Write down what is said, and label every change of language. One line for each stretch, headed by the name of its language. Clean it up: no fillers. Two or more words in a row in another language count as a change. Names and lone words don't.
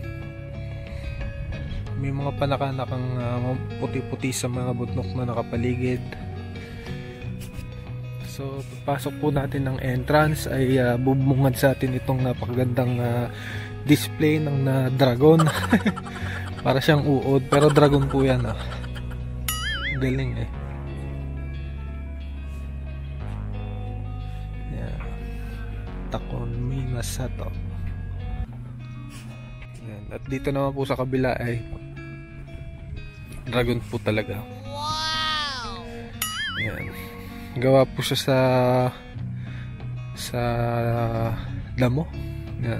Filipino: May mga panakanakang puti-puti sa mga bundok na nakapaligid. So pagpasok po natin ng entrance ay bubungad sa atin itong napakagandang display ng dragon. Para siyang uod pero dragon po yan. Galing eh. Yeah. Takumi no Sato. Yan. At dito naman po sa kabila ay dragon po talaga. Wow! Yan. Gawa po siya sa damo. Yan.